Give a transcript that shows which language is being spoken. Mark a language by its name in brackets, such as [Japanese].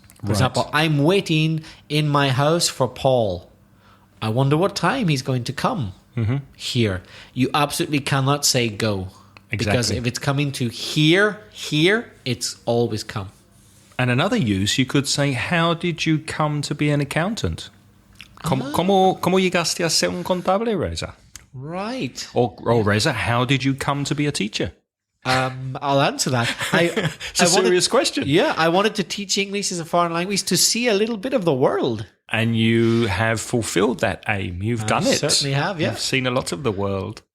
[English] For example, I'm waiting in my house for Paul. I wonder what time he's going to come here. You absolutely cannot say go. Exactly. Because if it's coming to here, it's always come. And another use, you could say, how did you come to be an accountant? [Spanish] ¿Cómo llegaste a ser un contable, Reza? [English] Right. Or Reza, how did you come to be a teacher? I'll answer that. It's a serious question. Yeah, I wanted to teach English as a foreign language to see a little bit of the world. And you have fulfilled that aim. You've done it. Certainly have, yeah. You've seen a lot of the world.